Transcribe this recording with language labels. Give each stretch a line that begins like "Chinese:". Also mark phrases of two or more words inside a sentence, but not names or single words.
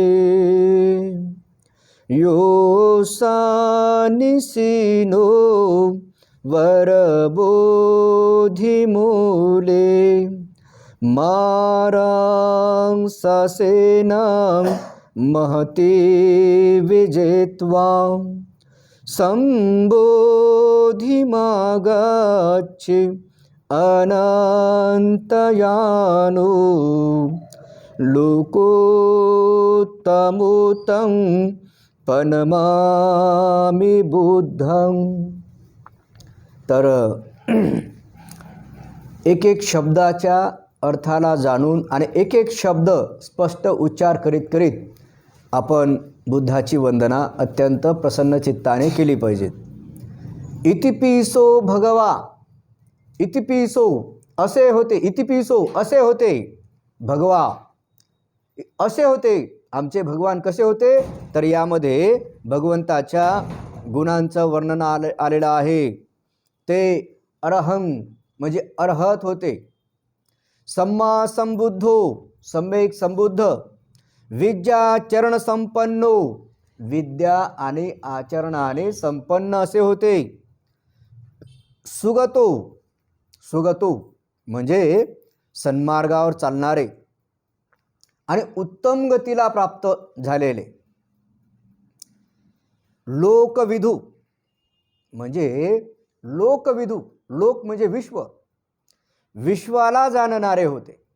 Pali: योऽसानिसिनो वरबोधिमूले मारां ससेनं महति विजित्वा संबोधि मागच्छे अनन्तयानो लोकोत्तमोत्तं पनमामि बुद्धं.
Marathi: तर एक एक शब्दाच्या अर्थाला जाणून आणि एक एक शब्द स्पष्ट उच्चार करीत करीत आपण बुद्धाची वंदना अत्यंत प्रसन्न चित्ताने केली पाहिजे.
Pali: इतिपिसो भगवा,
Marathi: इतिपिसो असे होते, इतिपिसो असे होते भगवा, असे होते आमचे भगवान. कसे होते तर यामध्ये भगवंताच्या गुणांचं वर्णन आलेलं आहे. ते अरहं म्हणजे अर्हत होते.
Pali: सम्मा संबुद्धो
Marathi: सम्यक संबुद्ध,
Pali: विद्या चरण संपन्नो
Marathi: विद्या आणि आचरणाने संपन्न असे होते.
Pali: सुगतो, सुगतो
Marathi: म्हणजे सन्मार्गावर चालणारे आणि उत्तम गतीला प्राप्त झालेले. लोकविधू म्हणजे लोकविधू, लोक म्हणजे विश्व, विश्वाला जाणणारे होते.